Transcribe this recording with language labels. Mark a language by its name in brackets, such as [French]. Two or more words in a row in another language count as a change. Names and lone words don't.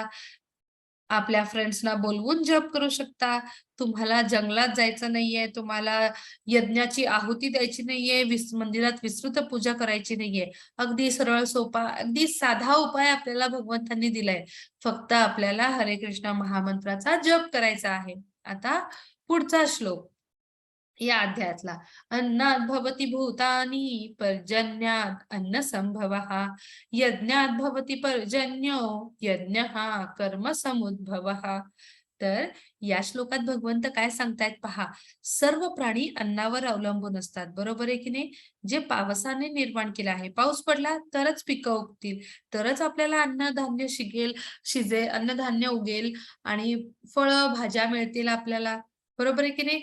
[Marathi] आपल्या फ्रेंड्सना बोलवून जप करू शकता. तुम्हाला जंगलात जायचं नाहीये, तुम्हाला यज्ञाची आहुती द्यायची नाहीये, मंदिरात विस्तृत पूजा करायची नाहीये. अगदी सरळ सोपा, अगदी साधा उपाय आपल्याला भगवंतांनी दिलाय. फक्त आपल्याला हरे कृष्ण महामंत्राचा जप करायचा आहे. आता पुढचा श्लोक या अध्यायातला. [Sanskrit] अन्नात् भवति भूतानि पर्जन्यात् अन्न संभवः यज्ञात् भवति पर्जन्यो यज्ञः कर्म समुद्भवः. [Marathi] तर या श्लोकात भगवंत काय सांगतायत पहा. सर्व प्राणी अन्नावर अवलंबून असतात, बरोबर आहे की नाही? जे पावसाने निर्माण केलं आहे, पाऊस पडला तरच पिकं उगतील, तरच आपल्याला अन्नधान्य शिजेल, अन्नधान्य उगेल आणि फळं भाज्या मिळतील आपल्याला, बरोबर आहे की नाही?